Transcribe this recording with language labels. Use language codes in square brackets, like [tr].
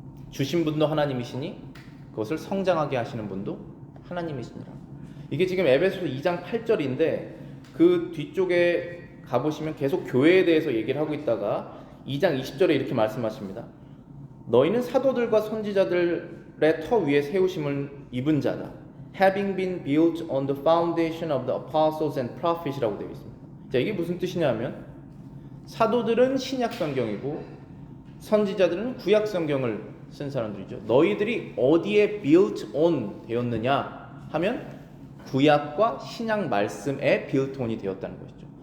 [ko] 주신 분도 하나님이시니 그것을 성장하게 하시는 분도 하나님이시니라. 이게 지금 에베소서 2장 8절인데 그 뒤쪽에 가보시면 계속 교회에 대해서 얘기를 하고 있다가 2장 20절에 이렇게 말씀하십니다. 너희는 사도들과 선지자들의 터 위에 세우심을 입은 자다. [en] Having been built on the foundation of the apostles and prophets [ko] 이라고 되어 있습니다. 자, 이게 무슨 뜻이냐면 사도들은 신약 성경이고 선지자들은 구약 성경을 쓴 사람들이죠. 너희들이 어디에 built on 되었느냐 하면 구약과 신약 말씀에 built on이 되었다는 것이죠.